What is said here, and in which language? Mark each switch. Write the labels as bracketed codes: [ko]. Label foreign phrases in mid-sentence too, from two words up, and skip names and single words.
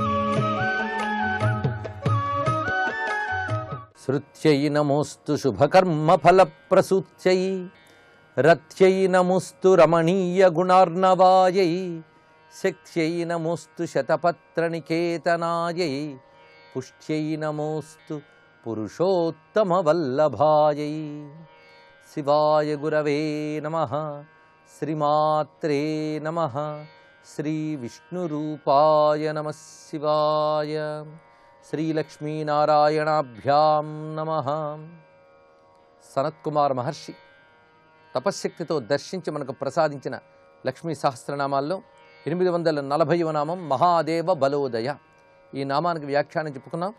[sa] श्रुत्यै नमोऽस्तु शुभकर्मफलप्रसूत्यै रथ्यै नमोऽस्तु रमणीयगुणार्णवायै शक्त्यै नमोऽस्तु शतपत्रनिकेतनायै पुष्ट्यै नमोऽस्तु पुरुषोत्तमवल्लभायै। शिवाय गुरवे नमः। श्रीमात्रे नमः। श्रीविष्णुरूपाय नमः शिवाय। శ్రీలక్ష్మీనారాయణాభ్యాం నమః. [te] సనత్కుమార్ మహర్షి తపశ్శక్తితో దర్శించి మనకు ప్రసాదించిన లక్ష్మీ సహస్రనామాల్లో 840వ నామం మహాదేవ బలోదయ. ఈ నామానికి వ్యాఖ్యానం చెప్పుకున్నాం.